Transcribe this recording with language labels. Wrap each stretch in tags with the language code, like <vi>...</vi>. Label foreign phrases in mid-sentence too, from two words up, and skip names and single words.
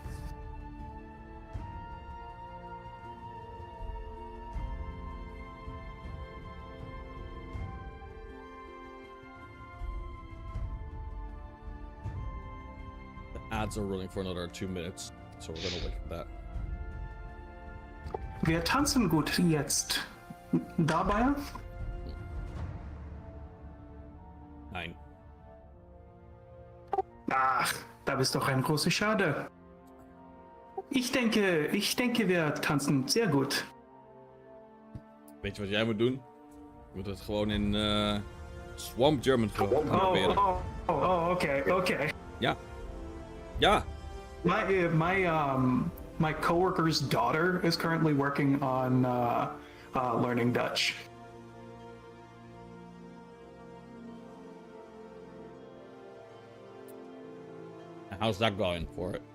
<en>The ads are running for another 2 minutes, so we're gonna wait for that.</en> <de>Wir tanzen gut jetzt. Dabei? 9. Ach, da bist doch ein großer Schade. Ich denke, wir tanzen sehr gut.</de> <nl>Weet je wat jij moet doen? Je moet het gewoon in</nl> <en>Swamp German</en> <nl>gaan proberen. Okay. Ja. Ja.</nl> <en>My coworker's daughter is currently working on learning Dutch. How's that going for it?</en>